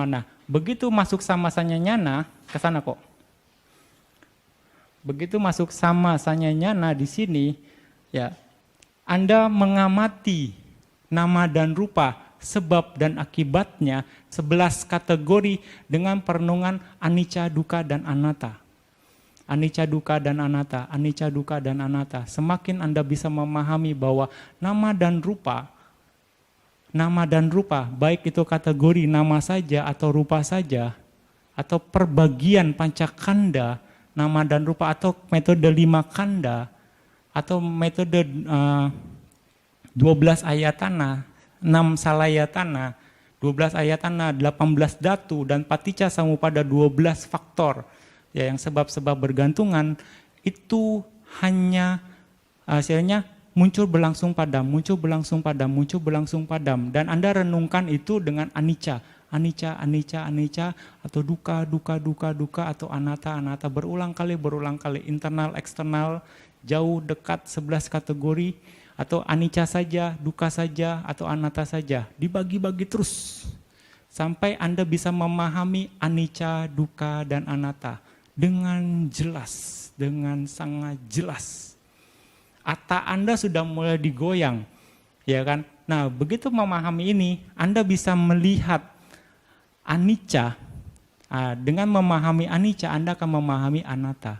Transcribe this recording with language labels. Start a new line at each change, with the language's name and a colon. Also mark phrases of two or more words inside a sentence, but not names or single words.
Indonesian: Nah, begitu masuk
Pali: sama sanya nyana,
Indonesian: ke sana kok. Begitu masuk
Pali: sama sanya nyana
Indonesian: di sini, ya, Anda mengamati nama dan rupa, sebab dan akibatnya 11 kategori dengan perenungan
Pali: anicca, dukkha,
Indonesian: dan anatta.
Pali: Anicca, dukkha, dan anatta, anicca, dukkha,
Indonesian: dan anatta. Semakin Anda bisa memahami bahwa nama dan rupa, baik itu kategori nama saja atau rupa saja, atau perbagian pancakanda, nama dan rupa, atau metode 5 kanda, atau metode 12 ayatana, 6 salayatana, 12 ayatana, 18 datu, dan
Pali: paticca samuppada
Indonesian: 12 faktor, ya, yang sebab-sebab bergantungan, itu hanya hasilnya muncul berlangsung padam, muncul berlangsung padam, muncul berlangsung padam, dan Anda renungkan itu
Pali: dengan anicca, anicca, anicca, anicca, atau dukkha, dukkha, dukkha, dukkha, atau anatta, anatta,
Indonesian: berulang kali, internal, eksternal, jauh, dekat, 11 kategori, atau anicca saja, dukkha saja, atau anatta saja, dibagi-bagi terus, sampai Anda bisa memahami
Pali: anicca, dukkha,
Indonesian: dan anatta, dengan jelas, dengan sangat jelas. Ata Anda sudah mulai digoyang, ya kan? Nah, begitu memahami ini, Anda bisa melihat anicca. Dengan memahami anicca, Anda akan memahami anatta.